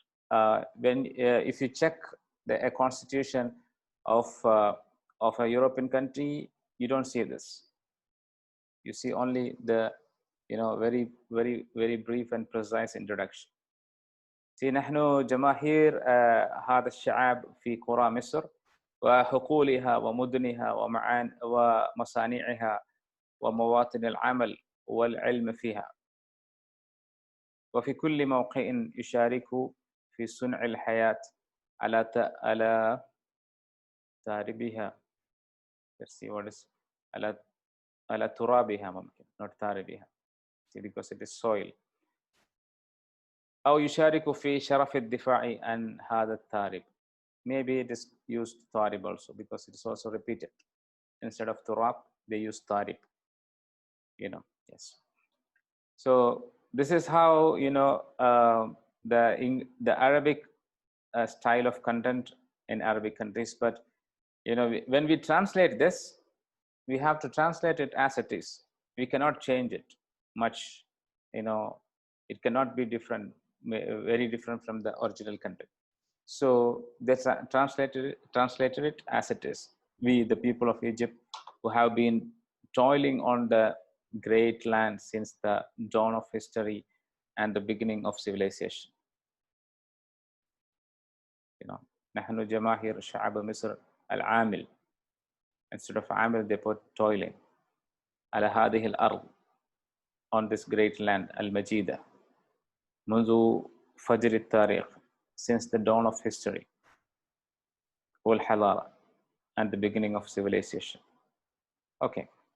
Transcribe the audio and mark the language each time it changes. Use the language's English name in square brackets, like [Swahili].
[English] But if you check a constitution of a European country, you don't see this. You see only the very, very, very brief and precise introduction. [Arabic] See, نحن جماهير هذا الشعب في قرى مصر وحقولها ومدنها ومصانعها ومواطن العمل والعلم فيها وفي كل موقع يشارك في صنع الحياة على تاربها. [English] Let's see what is [Arabic] على ترابها ممكن, [English] not تاربها. See, because it is soil. [Arabic] أو يشارك في شرف الدفاع عن هذا التارب. [English] Maybe it is used tarib also because it is also repeated. Instead of turab, they use tarib. Yes. So this is how the Arabic style of content in Arabic countries. But when we translate this, we have to translate it as it is. We cannot change it much. It cannot be different, very different from the original content. So they translated it as it is. We, the people of Egypt, who have been toiling on the great land since the dawn of history and the beginning of civilization. [Arabic] نحن جماهير شعب مصر العامل. [English] Instead of عامل, they put toiling. [Arabic] على هذه الأرض, [English] on this great land, المجيدة. [Arabic] منذ فجر التاريخ, [English] since the dawn of history, والحضارة, and the beginning of civilization. Okay.